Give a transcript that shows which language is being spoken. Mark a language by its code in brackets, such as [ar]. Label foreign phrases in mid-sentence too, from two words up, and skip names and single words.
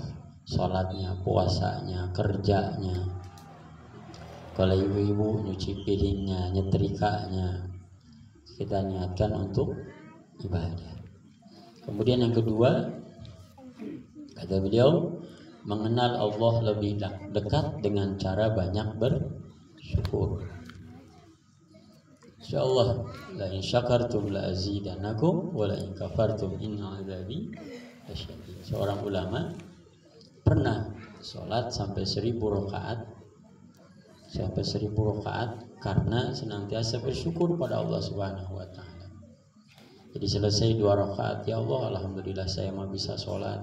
[id] Sholatnya, puasanya, kerjanya, kalau ibu-ibu nyuci piringnya, nyetrikanya, kita niatkan untuk ibadah. Kemudian yang kedua, kata beliau, mengenal Allah lebih dekat dengan cara banyak bersyukur. [ar] إن شاء الله لئن شكرتم لأزيدنكم ولئن كفرتم إن عذابي لشديد. [id] Seorang ulama pernah sholat sampai 1000 rakaat karena senantiasa bersyukur pada Allah [ar] سبحانه وتعالى. [id] Jadi selesai 2 rakaat, [ar] يا الله، الحمد لله [id] saya mah bisa sholat.